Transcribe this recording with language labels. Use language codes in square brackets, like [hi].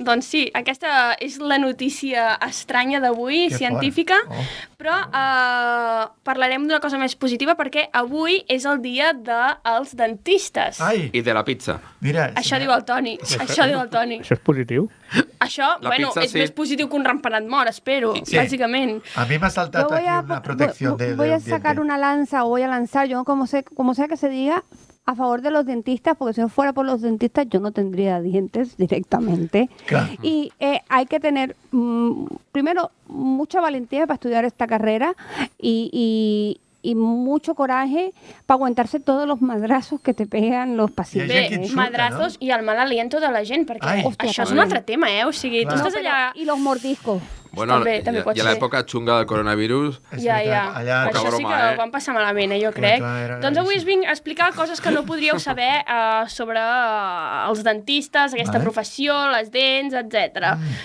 [ca] Doncs sí, aquesta és la notícia estranya d'avui, científica, però parlarem d'una cosa més positiva perquè avui és el dia dels dentistes. I de la pizza. Mira, això diu el Toni. Això és positiu? Això, és més positiu que un ratpenat mort, espero, bàsicament. A mi m'ha saltat aquí una protecció de [es] voy a sacar una lanza o voy a lanzar, yo como sea que se diga, a favor de los dentistas, porque si no fuera por los dentistas yo no tendría dientes directamente. Claro. Y hay que tener, primero, mucha valentía para estudiar esta carrera y mucho coraje para aguantarse todos los madrazos que te pegan los pacientes. [ca] Madrazos i el mal aliento de la gent, perquè això és un altre tema, O sigui, tu estàs allà... [es] I los mordiscos. [ca] Bueno, també i a l'època xunga del coronavirus... Ja. Això sí que ho van passar malament, jo crec. Doncs avui us vinc a explicar coses que no podríeu saber sobre els dentistes, aquesta professió, les dents, etc.